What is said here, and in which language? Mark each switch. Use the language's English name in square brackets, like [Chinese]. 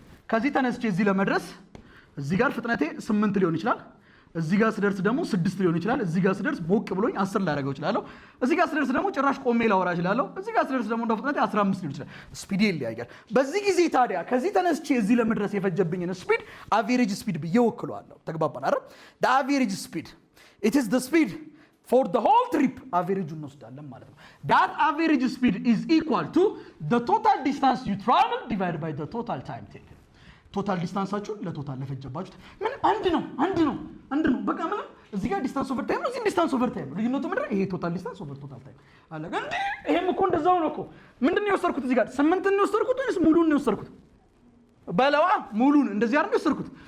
[Amharic] ከዚህ ተነስቼ እዚህ ለመድረስ እዚህ ጋር ፍጥነቴ 8 ሊሆን ይችላል። እዚህ ጋር ስደርስ ደግሞ 6 ሊሆን ይችላል። እዚህ ጋር ስደርስ ሞቅ ብሎኝ 10 ላደርገው እችላለሁ። እዚህ ጋር ስደርስ ደግሞ ጭራሽ ቆሜ ላወራ እችላለሁ። እዚህ ጋር ስደርስ ደግሞ እንደ ፍጥነቴ 15 ሊሆን ይችላል። ስፒድ ይለያያል። በዚህ ጊዜ ታዲያ ከዚህ ተነስቼ እዚህ ለመድረስ የፈጀብኝን ስፒድ አቬሬጅ ስፒድ ብዬ ወክለዋለሁ። ተግባባን አይደል? [English] the average speed, it is the speed for the whole trip. [Amharic] አቬሬጁን እንወስዳለን ማለት ነው። [English] that average speed is equal to the total distance you travel divided by the total time taken. [Amharic] ቶታል ዲስታንሳችሁን ለቶታል ለፈጀባችሁት ምን አንድ ነው። በቃ ምንም እዚህ ጋር ዲስታንስ ኦቨር ታይም ነው፣ እዚህ ዲስታንስ ኦቨር ታይም ነው። ልዩነቱ ምንድን ነው? ይሄ ቶታል ዲስታንስ ኦቨር ቶታል ታይም አለ። እንዴ ይሄም እኮ እንደዛው ነው እኮ። ምንድን ነው የወሰድኩት? እዚህ ጋር 8 ነው የወሰድኩት ወይስ ሙሉን ነው የወሰድኩት? በለዋ ሙሉን እንደዚህ አይደል የወሰድኩት?